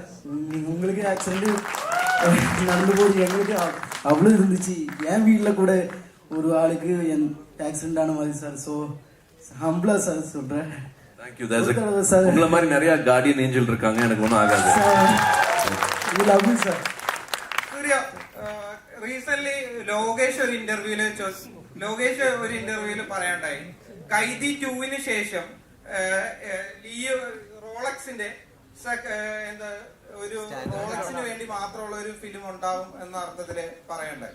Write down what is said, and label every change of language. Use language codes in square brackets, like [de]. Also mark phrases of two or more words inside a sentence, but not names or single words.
[ta] உங்களுக்கு ஆக்சிடென்ட் நடந்து போது எங்களுக்கு அவ்வளோ இருந்துச்சு. என் வீட்டில் கூட ஒரு ஆளுக்கு ஆக்சிடென்ட் ஆன மாதிரி சார். [en] so humbly [ta] சார் சொல்கிறேன். [en] thank you sir. [ta] உங்களை மாதிரி நிறைய [en] guardian angel [ta] இருக்காங்க, எனக்கு ஒன்றும் ஆகாது. [en] love you sir. [ta] Suriya, [ml] റീസെന്റ് ലോകേഷ് ഒരു ഇന്റർവ്യൂല് പറയാണ്ടായി കൈദി 2-ന് ശേഷം റോളക്സിന്റെ ഒരു റോളക്സിന് വേണ്ടി മാത്രമുള്ള ഒരു ഫിലിം ഉണ്ടാവും എന്ന അർത്ഥത്തില് പറയണ്ടായി.